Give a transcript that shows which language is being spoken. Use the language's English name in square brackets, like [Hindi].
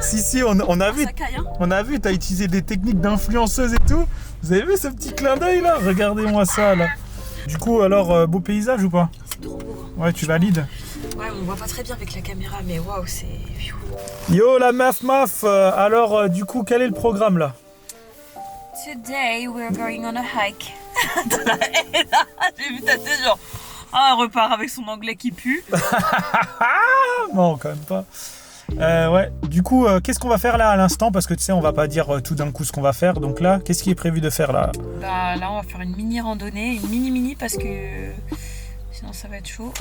[French] Si, on a vu. On a vu, t'as utilisé des techniques d'influenceuse et tout. Vous avez vu ce petit clin d'œil là? Regardez-moi ça là. Du coup, alors, beau paysage ou pas? C'est trop beau. Ouais, tu valides? Ouais, on voit pas très bien avec la caméra, mais waouh, c'est... Yo la meuf, alors du coup, quel est le programme là? [English] Today we're going on a hike. [French] J'ai vu ta tête genre... Ah, elle repart avec son anglais qui pue. Non, quand même pas. Ouais, du coup, qu'est-ce qu'on va faire là à l'instant? Parce que tu sais, on va pas dire tout d'un coup ce qu'on va faire. Donc là, qu'est-ce qui est prévu de faire là? Bah là, on va faire une mini randonnée, une mini parce que sinon ça va être chaud.